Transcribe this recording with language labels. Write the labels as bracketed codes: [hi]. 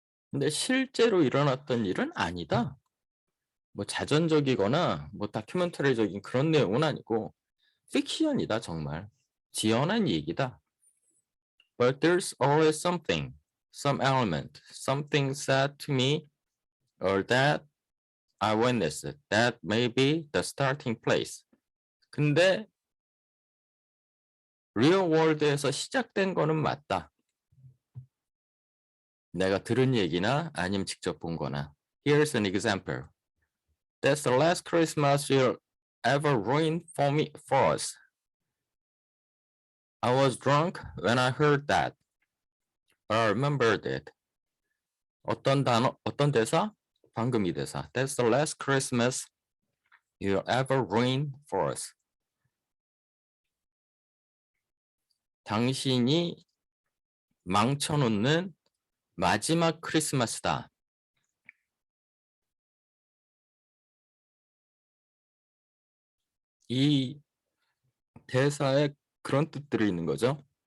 [ko] 근데 실제로 일어났던 일은 아니다. 뭐 자전적이거나 뭐 다큐멘터리적인 그런 내용은 아니고 픽션이다 정말. 지어낸 얘기다. [en] But there's always something, some element, something said to me or that I witnessed that may be the starting place. [ko] 근데 리얼 월드에서 시작된 거는 맞다. 내가 들은 얘기나 아니면 직접 본 거나. [en] Here's an example. That's the last Christmas ever ruined for us. I was drunk when I heard that. But I remembered it. [ko] 어떤 단어, 어떤 대사? 방금 이 대사. [en] That's the last Christmas you'll ever ruin for us. [ko] 당신이 망쳐놓는 마지막 크리스마스다. 이 대사에 그런 뜻들이 있는 거죠.